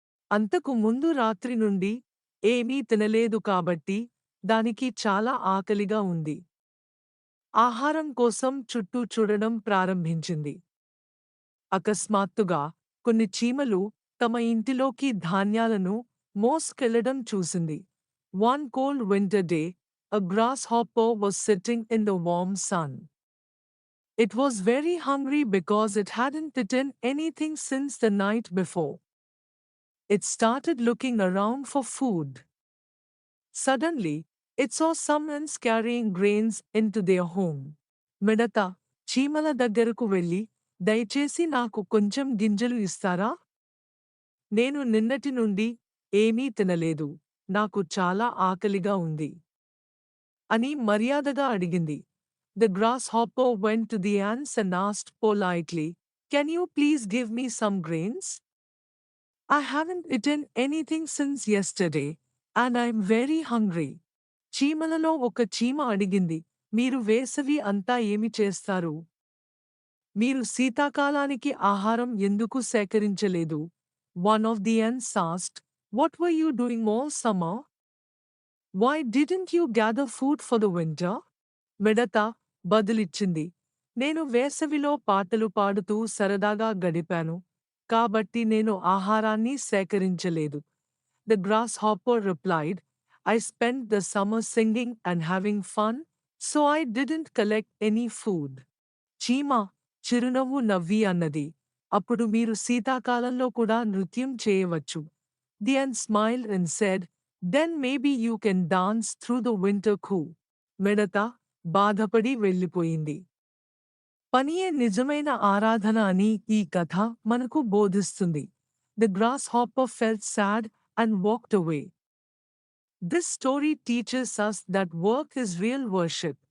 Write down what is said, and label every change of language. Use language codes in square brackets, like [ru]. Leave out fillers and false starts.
[te] అంతకు ముందు రాత్రి నుండి ఏమీ తినలేదు కాబట్టి దానికి చాలా ఆకలిగా ఉంది. ఆహారం కోసం చుట్టూ చూడడం ప్రారంభించింది. అకస్మాత్తుగా కొన్ని చీమలు తమ ఇంటిలోకి ధాన్యాలను మోసుకెళ్లడం చూసింది. [en] One cold winter day, a grasshopper was sitting in the warm sun. It was very hungry because it hadn't eaten anything since the night before. It started looking around for food. Suddenly, it saw someone carrying grains into their home. [te] మిడత చీమల దగ్గరకు వెళ్ళి, దయచేసి నాకు కొంచెం గింజలు ఇస్తారా? నేను నిన్నటి నుండి ఏమీ తినలేదు. నాకు చాలా ఆకలిగా ఉంది అని మర్యాదగా అడిగింది. [en] The grasshopper went to the ants and asked politely, "Can you please give me some grains? I haven't eaten anything since yesterday, and I'm very hungry." [te] చీమలలో ఒక చీమ అడిగింది, మీరు వేసవి అంతా ఏమి చేస్తారు? మీరు శీతాకాలానికి ఆహారం ఎందుకు సేకరించలేదు? [en] One of the ants asked, "What were you doing all summer? Why didn't you gather food for the winter?" [te] మిడత బదులిచ్చింది, నేను వేసవిలో పాటలు పాడుతూ సరదాగా గడిపాను, కాబట్టి నేను ఆహారాన్ని సేకరించలేదు. [en] The grasshopper replied, I spent the summer singing and having fun, so I didn't collect any food. [te] చీమ చిరునవ్వు నవ్వి అన్నది, అప్పుడు మీరు శీతాకాలంలో కూడా నృత్యం చేయవచ్చు. [en] The ant smiled and said, then maybe you can dance through the winter cool. [te] మిడత బాధపడి వెళ్ళిపోయింది. పనియే నిజమైన ఆరాధన అని ఈ కథ మనకు బోధిస్తుంది. [en] The grasshopper felt sad and walked away. This story teaches us that work is real worship.